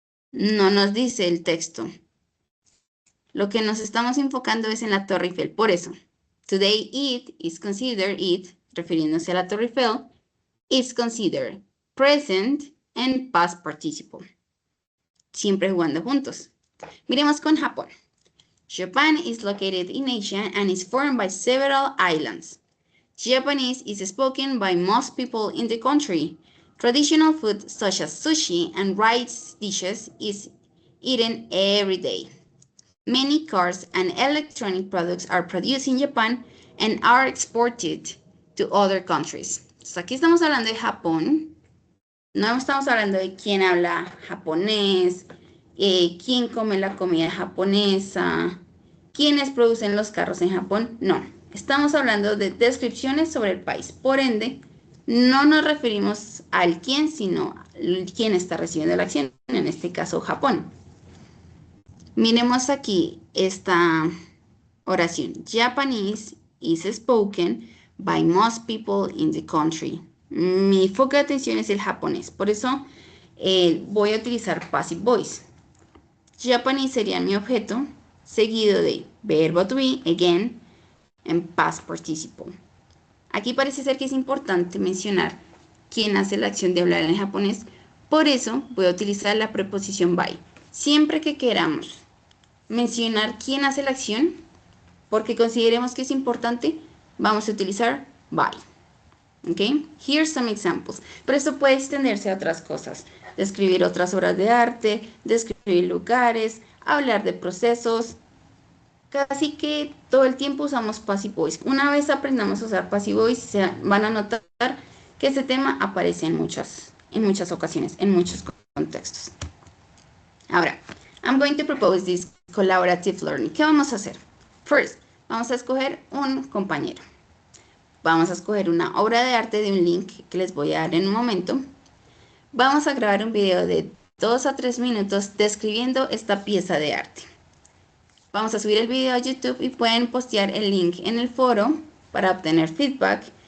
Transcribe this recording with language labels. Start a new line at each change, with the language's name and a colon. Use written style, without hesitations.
Spanish: No nos dice el texto. Lo que nos estamos enfocando es en la Torre Eiffel. Por eso,
English: today it is considered
Spanish: refiriéndose a la Torre Eiffel,
English: is considered present and past participle.
Spanish: Siempre jugando juntos. Miremos con Japón.
English: Japan is located in Asia and is formed by several islands. Japanese is spoken by most people in the country. Traditional food such as sushi and rice dishes is eaten every day. Many cars and electronic products are produced in Japan and are exported to other countries.
Spanish: Entonces, aquí estamos hablando de Japón. No estamos hablando de quién habla japonés, quién come la comida japonesa, quiénes producen los carros en Japón. No, estamos hablando de descripciones sobre el país. Por ende, no nos referimos al quién, sino quién está recibiendo la acción, en este caso Japón. Miremos aquí esta oración.
English: Japanese is spoken by most people in the country.
Spanish: Mi foco de atención es el japonés, por eso voy a utilizar passive voice. Japanese sería mi objeto, seguido de verbo to be, again, en past participle. Aquí parece ser que es importante mencionar quién hace la acción de hablar en japonés, por eso voy a utilizar la preposición by. Siempre que queramos mencionar quién hace la acción, porque consideremos que es importante, vamos a utilizar by. ¿Ok?
English: Here's some examples.
Spanish: Pero esto puede extenderse a otras cosas. Describir otras obras de arte, describir lugares, hablar de procesos. Casi que todo el tiempo usamos passive voice. Una vez aprendamos a usar passive voice, se van a notar que este tema aparece en muchas ocasiones, en muchos contextos. Ahora,
English: I'm going to propose this collaborative learning.
Spanish: ¿Qué vamos a hacer?
English: First,
Spanish: vamos a escoger un compañero. Vamos a escoger una obra de arte de un link que les voy a dar en un momento. Vamos a grabar un video de 2 a 3 minutos describiendo esta pieza de arte. Vamos a subir el video a YouTube y pueden postear el link en el foro para obtener feedback